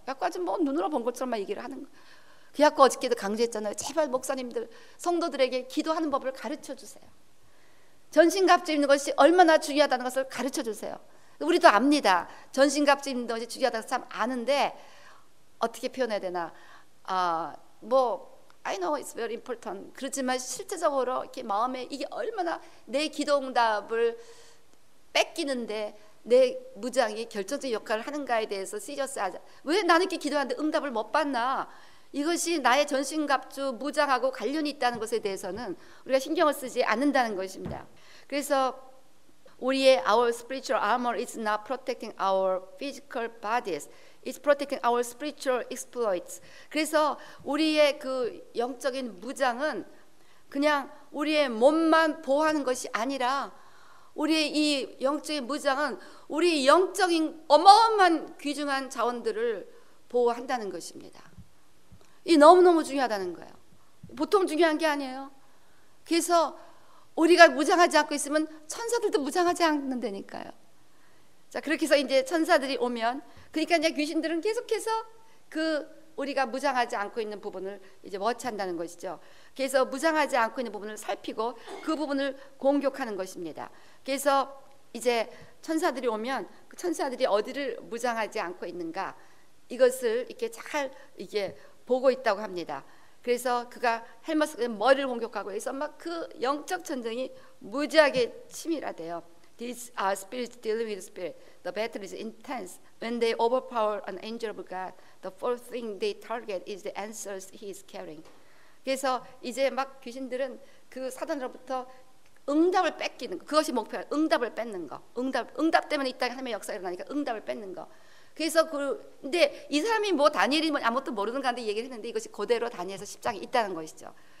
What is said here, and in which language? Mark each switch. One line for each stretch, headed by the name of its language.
Korean: 그래갖고 아주 뭐 눈으로 본 것처럼 막 얘기를 하는 거예요. 그래갖고 어저께도 강조했잖아요. 제발 목사님들 성도들에게 기도하는 법을 가르쳐 주세요. 전신갑주 입는 것이 얼마나 중요하다는 것을 가르쳐 주세요. 우리도 압니다. 전신갑주 입는 것이 중요하다는 참 아는데 어떻게 표현해야 되나,
English: 뭐 I know it's very important.
Korean: 그렇지만 실제적으로 이렇게 마음에 이게 얼마나 내 기도 응답을 뺏기는데 내 무장이 결정적인 역할을 하는가에 대해서 시리어스하자. 왜 나는 이렇게 기도하는데 응답을 못 받나? 이것이 나의 전신갑주 무장하고 관련이 있다는 것에 대해서는 우리가 신경을 쓰지 않는다는 것입니다. 그래서 우리의
English: our spiritual armor is not protecting our physical bodies. It's protecting our spiritual exploits.
Korean: 그래서 우리의 그 영적인 무장은 그냥 우리의 몸만 보호하는 것이 아니라 우리의 이 영적인 무장은 우리 영적인 어마어마한 귀중한 자원들을 보호한다는 것입니다. 이 너무너무 중요하다는 거예요. 보통 중요한 게 아니에요. 그래서 우리가 무장하지 않고 있으면 천사들도 무장하지 않는다니까요. 자, 그렇게 해서 이제 천사들이 오면, 그러니까 이제 귀신들은 계속해서 그 우리가 무장하지 않고 있는 부분을 이제 워치한다는 것이죠. 그래서 무장하지 않고 있는 부분을 살피고 그 부분을 공격하는 것입니다. 그래서 이제 천사들이 오면 그 천사들이 어디를 무장하지 않고 있는가, 이것을 이렇게 잘 이게 보고 있다고 합니다. 그래서 그가 헬머스 머리를 공격하고 해서 막 그 영적 전쟁이 무지하게 치밀하대요.
English: These are spirits dealing with spirit. The battle is intense. When they overpower an angel of God, the first thing they target is the answers he is carrying.
Korean: 그래서 이제 막 귀신들은 그 사단으로부터 응답을 뺏기는 거, 그것이 목표야. 응답을 뺏는 거. 응답 때문에 이 땅에 하나님의 역사가 일어나니까 응답을 뺏는 거. 그래서 근데 이 사람이 뭐 다니엘이 뭐 아무것도 모르는 가운데 얘기를 했는데 이것이 그대로 다니엘서 10장에 있다는 것이죠.